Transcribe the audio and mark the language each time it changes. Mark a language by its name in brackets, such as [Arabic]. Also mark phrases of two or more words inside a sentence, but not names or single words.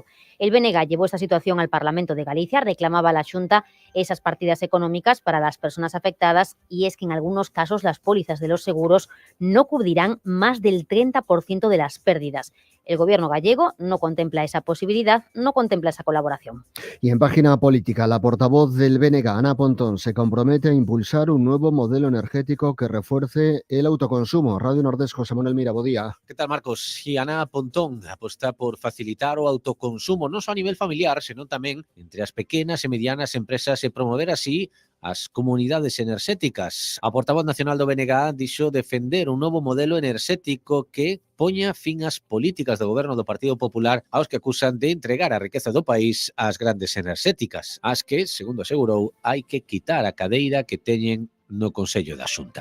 [Spanish] El BNG llevó esta situación al Parlamento de Galicia, reclamaba a la Xunta esas partidas económicas para las personas afectadas, y es que en algunos casos las pólizas de los seguros no cubrirán más del 30% de las pérdidas. El Gobierno gallego no contempla esa posibilidad, no contempla esa colaboración. Y en página política, la portavoz del BNG, Ana Pontón, se compromete a impulsar un nuevo modelo energético que refuerce el autoconsumo. Radio Nordés, José Manuel Mirabodía. ¿Qué tal, Marcos? [Galician] Y Ana Pontón aposta por facilitar o autoconsumo non só a nivel familiar, senón tamén entre as pequenas e medianas empresas e promover así as comunidades enerxéticas. A portavoz nacional do BNG dixo defender un novo modelo enerxético que poña fin ás políticas do goberno do Partido Popular aos que acusan de entregar a riqueza do país ás grandes enerxéticas, as que, segundo asegurou, hai que quitar a cadeira que teñen no Consello da Xunta.